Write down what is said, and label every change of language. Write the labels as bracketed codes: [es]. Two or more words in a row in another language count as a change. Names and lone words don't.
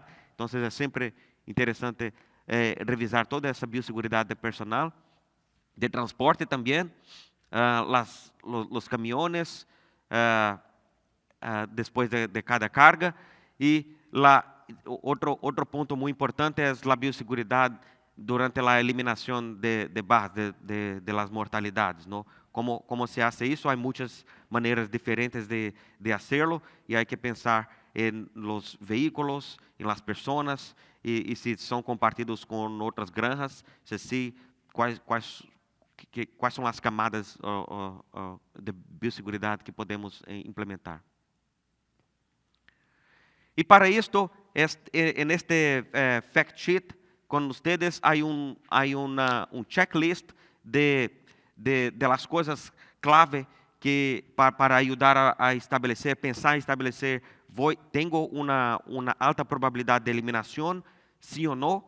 [pt] Então, é sempre interessante revisar toda essa biosseguridade de personal, de transporte também, os caminhões, depois de cada carga. E outro ponto muito importante é a biosseguridade durante a eliminação de barras, [es] de las mortalidades, ¿no? Como se hace [pt] isso? Há muitas maneiras diferentes de hacerlo e há que pensar em los veículos, em [es] las personas [pt] e se são compartidos com outras granjas, se quais são as camadas de biosseguridade que podemos implementar. [es] Y para esto, en este [en] fact sheet [es] con ustedes hay un checklist de las cosas clave que para ayudar a establecer, pensar en establecer, tengo una alta probabilidad de eliminación, sí o no.